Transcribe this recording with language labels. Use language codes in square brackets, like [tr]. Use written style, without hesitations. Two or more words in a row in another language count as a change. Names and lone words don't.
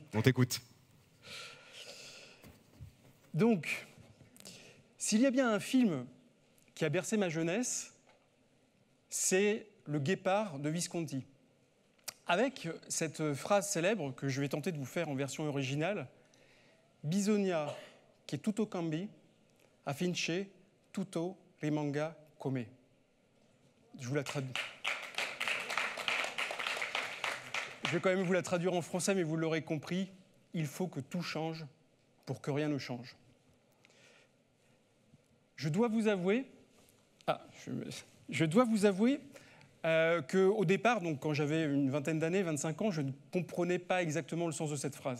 [fr] On t'écoute. Donc, s'il y a bien un film qui a bercé ma jeunesse, c'est Le Guépard de Visconti. Avec cette phrase célèbre que je vais tenter de vous faire en version originale, [it] Bisogna che tutto cambi, affinché tutto rimanga come. [fr] Je vous la traduis. Je vais quand même vous la traduire en français, mais vous l'aurez compris, il faut que tout change pour que rien ne change. Je dois vous avouer qu'au départ, donc quand j'avais une vingtaine d'années, 25 ans, je ne comprenais pas exactement le sens de cette phrase.